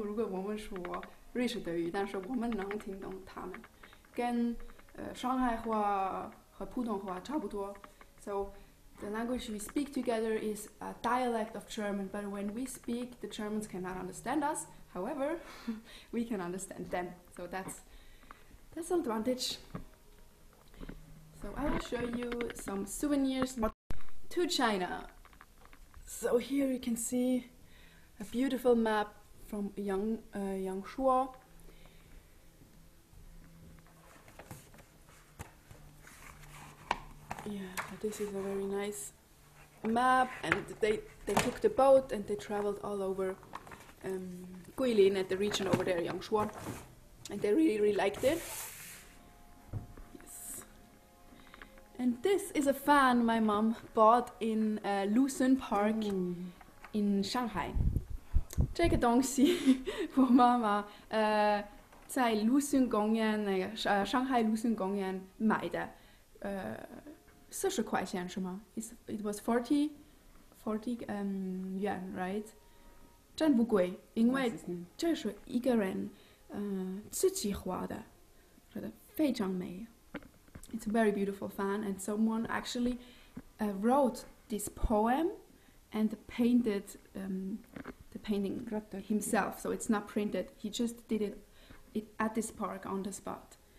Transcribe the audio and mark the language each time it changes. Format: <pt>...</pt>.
<zh>如果我们说瑞士德语，但是我们能听懂他们，跟上海话和普通话差不多。</zh> <en>So the language we speak together is a dialect of German, but when we speak, the Germans cannot understand us. However, we can understand them. So that's an advantage. So I will show you some souvenirs. To China. So here you can see a beautiful map from Yangshuo. Yeah, this is a very nice map, and they took the boat and they traveled all over Guilin at the region over there, Yangshuo, and they really liked it. And this is a fan my mom bought in Lucerne Park in Shanghai.</en> <zh>这个东西我妈妈在Lucerne公园那个上海Lucerne公园买的，40块钱是吗？</zh> <en>It was 40 yuan, right?</en> <zh>真不贵，因为这是一个人自己画的，觉得非常美。</zh> <en>It's a very beautiful fan, and someone actually wrote this poem and painted the painting himself. So it's not printed. He just did it at this park on the spot.</en>